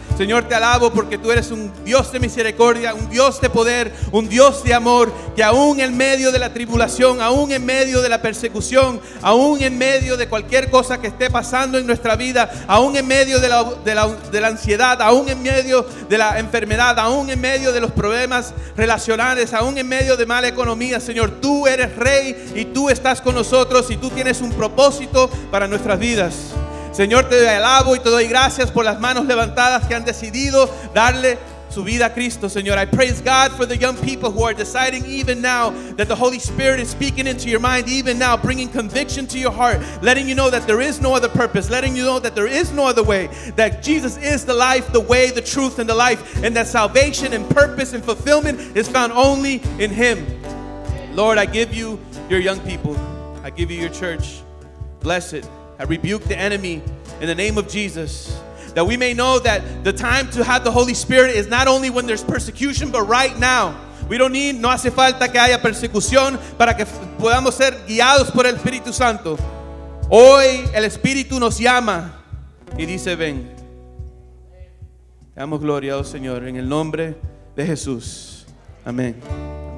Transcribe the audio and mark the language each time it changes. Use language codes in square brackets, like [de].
[es] Señor, te alabo porque tú eres un Dios de misericordia, un Dios de poder, un Dios de amor, que aún en medio de la tribulación, aún en medio de la persecución, aún en medio de cualquier cosa que esté pasando en nuestra vida, aún en medio de la ansiedad, aún en medio de la enfermedad, aún en medio de los problemas relacionales, aún en medio de mala economía, Señor, tú eres Rey y tú estás con nosotros y tú tienes un propósito para nuestras vidas. Señor, te alabo y te doy gracias por las manos levantadas que han decidido darle su vida a Cristo, Señor. [en] I praise God for the young people who are deciding even now that the Holy Spirit is speaking into your mind even now, bringing conviction to your heart, letting you know that there is no other purpose, letting you know that there is no other way, that Jesus is the life, the way, the truth, and the life, and that salvation and purpose and fulfillment is found only in Him. Lord, I give you your young people. I give you your church. Bless it. I rebuke the enemy in the name of Jesus, that we may know that the time to have the Holy Spirit is not only when there's persecution, but right now. [es] No hace falta que haya persecución para que podamos ser guiados por el Espíritu Santo. Hoy el Espíritu nos llama y dice, ven. Damos gloria, oh Señor, en el nombre de Jesús. Amén.